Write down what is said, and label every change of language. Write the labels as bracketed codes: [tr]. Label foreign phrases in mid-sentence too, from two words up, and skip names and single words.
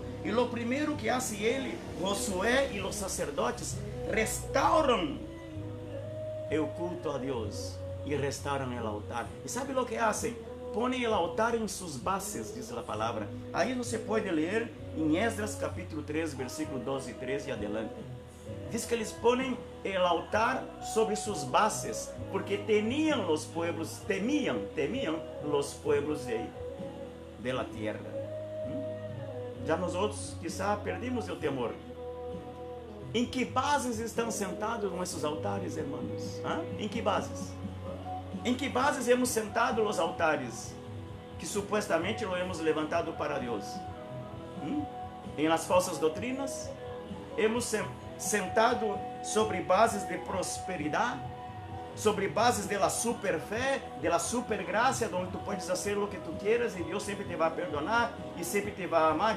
[pt] E o primeiro que hace ele, Josué e os sacerdotes, restauram o culto a Deus e restauram o altar. E sabe o que fazem? Põem o altar em suas bases, diz a palavra. Aí você pode ler em Esdras capítulo 3, versículo 12 e 13 e adelante. Diz que eles põem o altar sobre suas bases, porque temiam os [es] pueblos os pueblos de la tierra. [pt] Já nós outros, quizá, perdemos o temor. Em que bases estão sentados nossos altares, irmãos? Em que bases? Em que bases [es] hemos sentado [pt] os altares que supostamente [es] lo hemos levantado [pt] para Deus? Em las falsas doutrinas? [es] Hemos sentado [pt] sobre bases de prosperidade, sobre bases [es] de la super fé, de la super graça, [pt] onde tu podes fazer o que [es] tu quieras [pt] e Deus sempre te vai perdonar e sempre te vai amar.